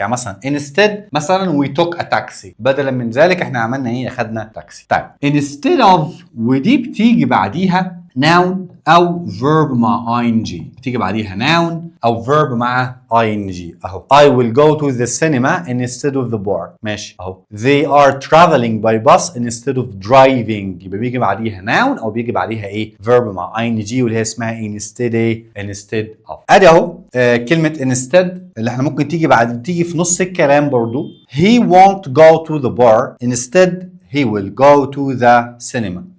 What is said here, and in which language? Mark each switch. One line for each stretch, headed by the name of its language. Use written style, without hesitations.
Arabic: يعني مثلا انستد مثلا
English: we took a taxi,
Arabic: بدلا من ذلك احنا عملنا ايه؟ اخدنا تاكسي. طيب
English: instead of
Arabic: ودي بتيجي بعديها noun او verb مع ing، بتيجي بعديها noun او verb مع ing.
English: اهو I will go to the cinema instead of the bar.
Arabic: ماشي اهو.
English: They are traveling by bus instead of driving.
Arabic: يبقى بيجي بعديها noun او بيجي بعديها ايه؟ verb مع ing واللي هي اسمها instead ايه؟ instead of. ادي اهو كلمة instead اللي احنا ممكن تيجي في نص الكلام برضو.
English: He won't go to the bar instead he will go to the cinema.